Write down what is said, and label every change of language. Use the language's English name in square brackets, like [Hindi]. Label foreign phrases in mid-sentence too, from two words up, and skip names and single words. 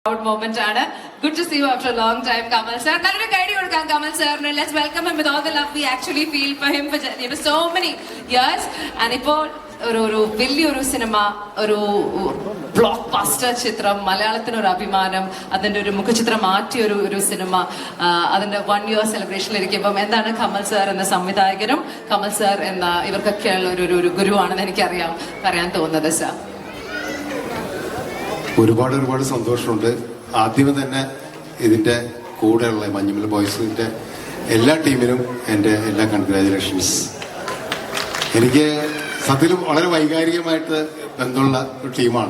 [English] Proud moment, Anna. Good to see you after a long time, Kamal sir. [Malayalam] നല്ലൊരു കയ്യടി കൊടുക്കാം Kamal sir. [English] Let's welcome him with all the love we actually feel for him for so many years. [Malayalam] And ഇപ്പോ ഒരു വലിയൊരു സിനിമ, ഒരു blockbuster ചിത്രം, മലയാളത്തിന്റെ ഒരു അഭിമാനം, അതിന്റെ ഒരു മുഖചിത്രം മാറ്റി ഒരു സിനിമ, അതിന്റെ [English] 1 year celebration [Malayalam] ഇരിക്കുമ്പോൾ എന്താണ Kamal sir എന്ന സംവിധായകനും, Kamal sir എന്ന ഇവർക്കൊക്കെ യുള്ള ഒരു ഗുരു ആണെന്ന് എനിക്കറിയാം പറയാൻ തോന്നുന്നത് സർ. ഒരുപാട് സന്തോഷമുണ്ട്. ആദ്യമേ തന്നെ ഇതിൻ്റെ കൂടെയുള്ള മഞ്ഞുമൽ ബോയ്സിൻ്റെ എല്ലാ ടീമിനും എൻ്റെ എല്ലാ കൺഗ്രാജുലേഷൻസ്. എനിക്ക് സത്യത്തിൽ വളരെ വൈകാരികമായിട്ട് ബന്ധമുള്ള ഒരു ടീമാണ്.